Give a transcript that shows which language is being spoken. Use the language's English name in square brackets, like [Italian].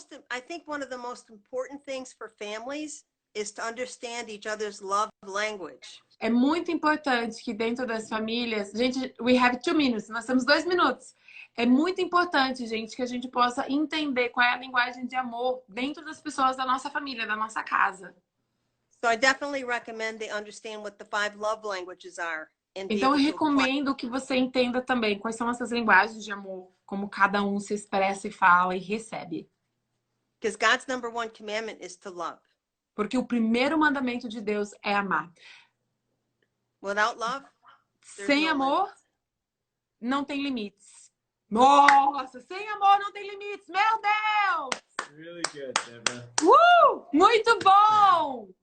[English] I think one of the most important things for families is to understand each other's love language. [Portuguese] É muito importante que dentro das famílias... Gente, [English] we have 2 minutes. [Portuguese] Nós temos 2 minutos. É muito importante, gente, que a gente possa entender qual é a linguagem de amor dentro das pessoas da nossa família, da nossa casa. [English] So I definitely recommend they understand what the 5 love languages are. [Portuguese] Então eu recomendo que você entenda também quais são essas linguagens de amor, como cada um se expressa e fala e recebe. [English] Because God's number 1 commandment is to love. [Portuguese] Porque o primeiro mandamento de Deus é amar. [English] Without love, [Portuguese] sem amor, não tem limites. Nossa, sem amor não tem limites. Meu Deus! [English] Really good, Deborah. [Portuguese] Muito bom!